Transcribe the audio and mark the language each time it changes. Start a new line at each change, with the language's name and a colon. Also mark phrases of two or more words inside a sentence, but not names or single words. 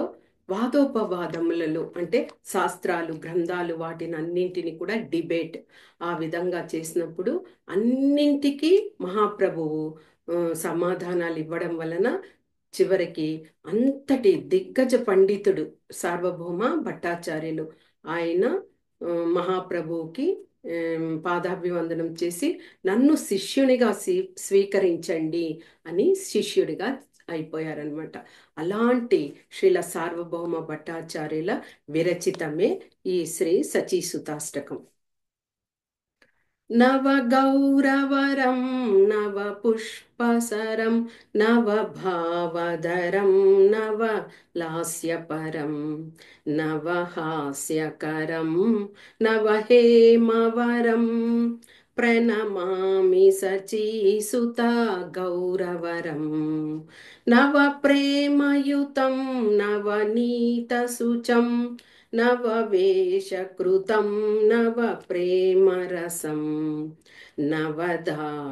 Telugu: వాదోపవాదములలో అంటే శాస్త్రాలు గ్రంథాలు వాటిని అన్నింటిని కూడా డిబేట్ ఆ విధంగా చేసినప్పుడు అన్నింటికి మహాప్రభువు సమాధానాలు ఇవ్వడం వలన చివరికి అంతటి దిగ్గజ పండితుడు సార్వభౌమ భట్టాచార్యులు ఆయన మహాప్రభువుకి పాదాభివందనం చేసి నన్ను శిష్యునిగా స్వీకరించండి అని శిష్యుడిగా అయిపోయారనమాట. అలాంటి శ్రీల సార్వభౌమ భట్టాచార్యుల విరచితమే ఈ శ్రీ సచీసుతాష్టకం.
Sanskrit: नव गौरवरं नव पुष्पसरं नव भावधरं नव लास्यपरं नव हास्यकरं नव हेमवरं प्रणमामि सचीसुता गौरवरं नव प्रेमयुतं नवनीतसुचं नववेशकृतं नव प्रेमरसं नवधा